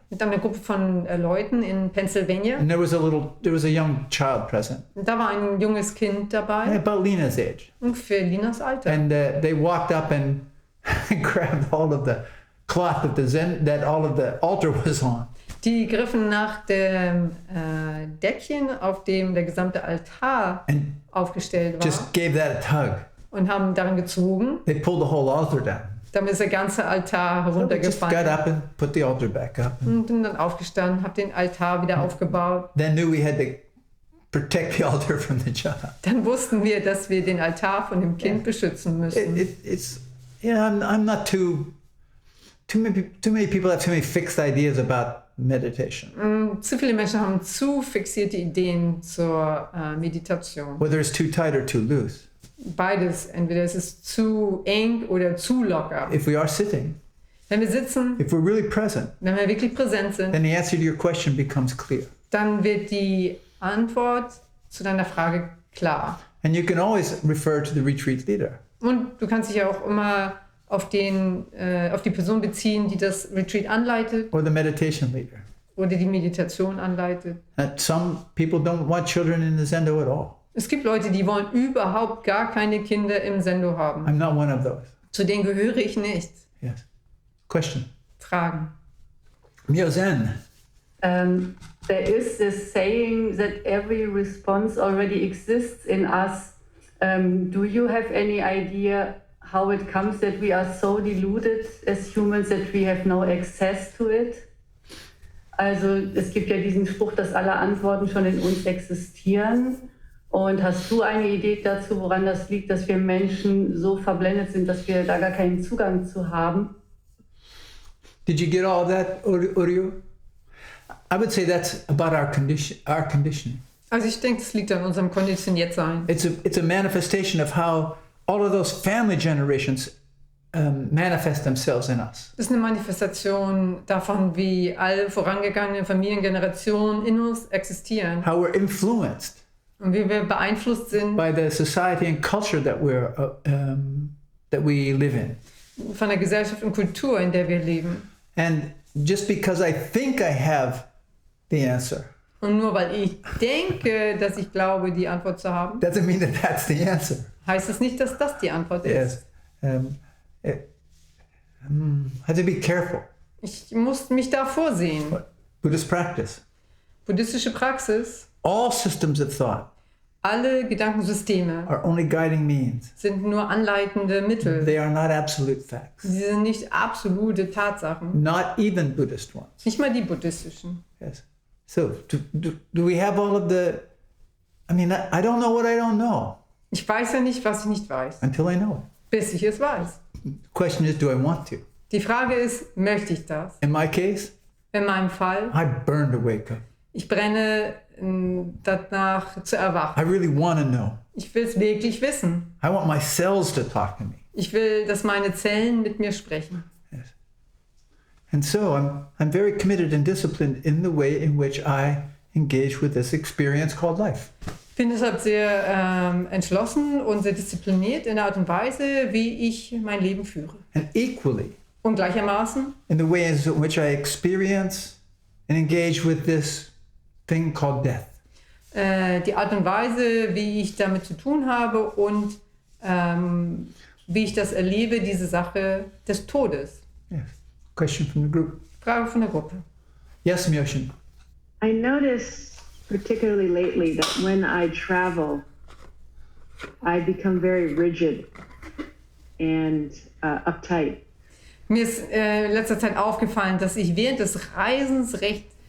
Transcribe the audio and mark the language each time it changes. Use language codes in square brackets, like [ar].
[de] mit einer Gruppe von Leuten in Pennsylvania. [en] and there was a young child present, [de] Und da war ein junges Kind dabei, [en] about Lena's age, [de] ungefähr Linas Alter. [en] and they walked up and grabbed all of the cloth that all of the altar was on. [de] Die griffen nach dem Deckchen, auf dem der gesamte Altar [en] And [de] aufgestellt war, [en] just gave that a tug. [de] und haben daran gezogen. [en] They pulled the whole altar down. [de] Damit ist der ganze Altar [en] So we just got [de] heruntergefallen. [en] up and put the altar back up. [de] Und bin dann aufgestanden, habe den Altar wieder aufgebaut. [en] Then knew we had to protect the altar from the child. [de] Dann wussten wir, dass wir den Altar von dem Kind beschützen müssen. [en] It's I'm not too many people have too many fixed ideas about meditation. [de] Zu viele Menschen haben zu fixierte Ideen zur Meditation. [en] Whether it's too tight or too loose. [de] Beides, entweder es ist zu eng oder zu locker. [en] If we are sitting, [de] Wenn wir sitzen, [en] if we're really present, [de] wenn wir wirklich präsent sind, [en] then the answer to your question becomes clear. [de] dann wird die Antwort zu deiner Frage klar. [en] And you can always refer to the retreat leader. [de] Und du kannst dich auch immer auf die Person beziehen, die das Retreat anleitet [en] Or the meditation leader. [de] oder die Meditation anleitet. [en] Some people don't want children in the Zendo at all. [de] Es gibt Leute, die wollen überhaupt gar keine Kinder im Sendo haben. [en] I'm not one of those. [de] Zu denen gehöre ich nicht. [en] Yes. Question. [de] Fragen. [en] Myo Zen. There is this saying that every response already exists in us. Do you have any idea how it comes that we are so deluded as humans that we have no access to it? [de] Also es gibt ja diesen Spruch, dass alle Antworten schon in uns existieren. Und hast du eine Idee dazu, woran das liegt, dass wir Menschen so verblendet sind, dass wir da gar keinen Zugang zu haben? [en] Did you get all of that, Uryu? I would say that's about our conditioning. [de] Also ich denke, es liegt an unserem Konditioniertsein. [en] It's a manifestation of how all of those family generations manifest themselves in us. [de] Das ist eine Manifestation davon, wie alle vorangegangenen Familiengenerationen in uns existieren. [en] How we're influenced [de] Und wie wir beeinflusst sind [en] by the society and culture that we live in. [de] von der Gesellschaft und Kultur, in der wir leben. [en] And just because I think I have the answer, [de] Und nur weil ich denke, dass ich glaube, die Antwort zu haben, [en] doesn't mean that that's the answer. [de] heißt es nicht, dass das die Antwort ist. [en] Yes. Have to be careful. [de] Ich muss mich da vorsehen. [en] Buddhist practice. [de] Buddhistische Praxis, [en] All systems of thought [de] alle Gedankensysteme [en] are only guiding means. [de] sind nur anleitende Mittel. [en] They are not absolute facts. [de] Sie sind nicht absolute Tatsachen. [en] Not even Buddhist ones. [de] Nicht mal die buddhistischen. [en] Yes. So, do we have all of the... I mean, I don't know what I don't know [de] Ich weiß ja nicht, was ich nicht weiß, [en] until I know [de] bis ich es weiß. [en] it. The question is, do I want to? [de] Die Frage ist, möchte ich das? [en] In my case, [de] In meinem Fall, [en] I burn to wake up. [de] ich brenne danach zu erwachen. [en] I really want to know. [de] Ich will es wirklich wissen. [en] I want my cells to talk to me. [de] Ich will, dass meine Zellen mit mir sprechen. [en] Yes. And so I'm very committed and disciplined in the way in which I engage with this experience called life. [de] Ich bin deshalb sehr entschlossen und sehr diszipliniert in der Art und Weise, wie ich mein Leben führe. [en] And equally, [de] Und gleichermaßen [en] in the way in which I experience and engage with this thing called death. [de] die Art und Weise, wie ich damit zu tun habe und wie ich das erlebe, diese Sache des Todes. [en] Yes. Question from the group. [de] Frage von der Gruppe. [en] Yes, Myoshin. I notice, particularly lately, that when I travel, I become very rigid and uptight. [de] Mir ist in letzter Zeit aufgefallen, dass ich während des Reisens recht